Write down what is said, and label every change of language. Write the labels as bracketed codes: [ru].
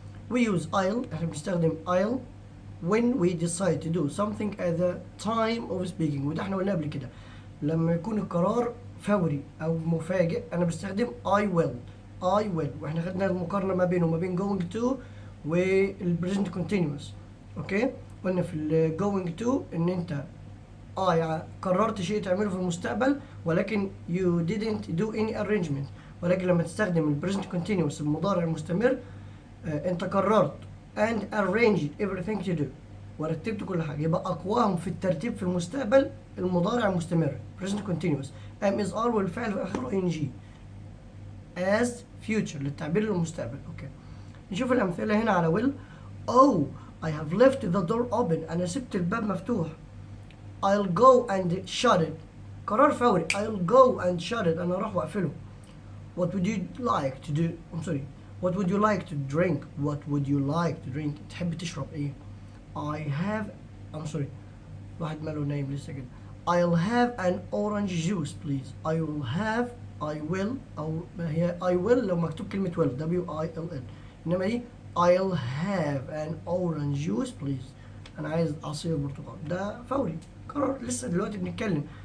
[en] We use I'll، [ar] احنا بنستخدم [en] I'll when we decide to do something at the time of speaking. [ar] وده احنا قلنا قبل كده، لما يكون القرار فوري او مفاجئ انا بستخدم I will. واحنا خدنا المقارنه ما بينه وما بين going to والبريزنت كونتينوس. اوكي، قلنا في ال going to ان انت قررت شيء تعمله في المستقبل ولكن [en] you didn't do any arrangement. [ar] ولكن لما تستخدم البريزنت كونتينوس المضارع المستمر انت قررت [en] and arranged everything to do، [ar] ورتبت كل حاجه. يبقى اقواهم في الترتيب في المستقبل المضارع المستمر present continuous. [en] am is are [ar] والفعل في اخره [en] ing as future [ar] للتعبير للمستقبل. اوكي، نشوف الامثله هنا على will. [en] oh I have left the door open. [ar] انا سبت الباب مفتوح. [en] I'll go and shut it. [ar] قرار فوري. [en] I'll go and shut it. [ar] انا اروح واقفله. [en] what would you like to do I'm sorry what would you like to drink. what would you like to drink. [ar] تحب تشرب ايه. [en] I have I'm sorry [ar] واحد ماله نايم لسه كده. [en] I'll have an orange juice please. I will have I will او هي I will لو مكتوب كلمة will W-I-L-L، انما دي I'll have an orange juice please. [ar] انا عايز عصير برتقال. ده فوري، قرار لسه دلوقتي بنتكلم.